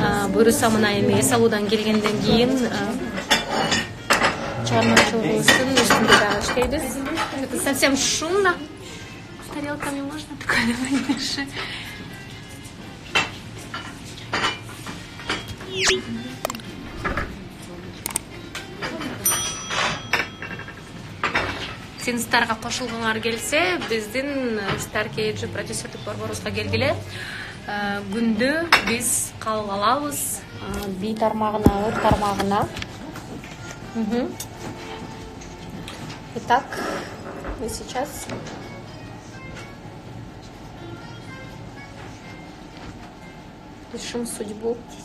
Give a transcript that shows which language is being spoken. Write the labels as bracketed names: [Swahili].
[Kyrgyz] Буйруса мына эми эс алуудан келгенден кийин чыгармачылыгыбыздын үстүндө дагы иштейбиз. [Russian] Это совсем шумно. С тарелками можно такое небольшое? [Kyrgyz] Синстарга кошулгуңар келсе, биздин Star Cage продюсерлик борборубузга келгиле. Күндө биз кабыл алабыз би тармагына, өр тармагына. [Russian] Итак, мы сейчас решим судьбу.